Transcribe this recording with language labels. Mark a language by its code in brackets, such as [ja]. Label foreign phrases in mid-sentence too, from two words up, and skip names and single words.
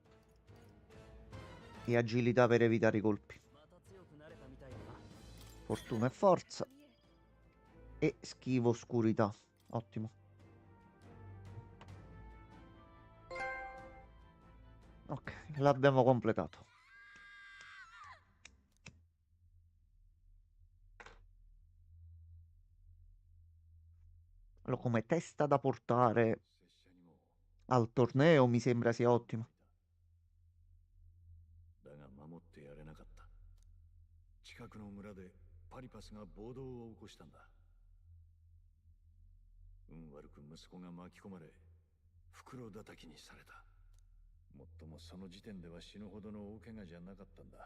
[it] E agilità per evitare i colpi. [ja] また強くなれたみたいだな。 [it] Fortuna e forza. E schivo oscurità. Ottimo. Ok, l'abbiamo completato. Allora, come testa da portare [ja] 拙者にも [it] al torneo mi sembra sia ottima. [ja] だが守ってやれなかった。近くの村でパリパスが暴動を起こしたんだ。運悪く息子が巻き込まれ、袋叩きにされた。もっともその時点では死ぬほどの大怪我じゃなかったんだ。